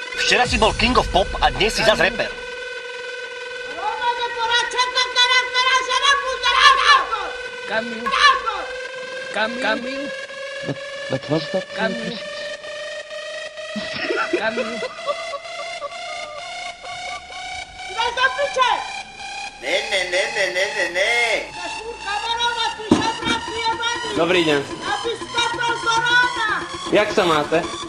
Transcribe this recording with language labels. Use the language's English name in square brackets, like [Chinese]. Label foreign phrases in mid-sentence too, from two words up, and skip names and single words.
[Slovak] Včera si bol King of Pop a dnes si zas rapper. Kamil. [Dutch] Wat was dat? [Slovak] Kamil. Ne. Dobrý deň. Jak sa máte?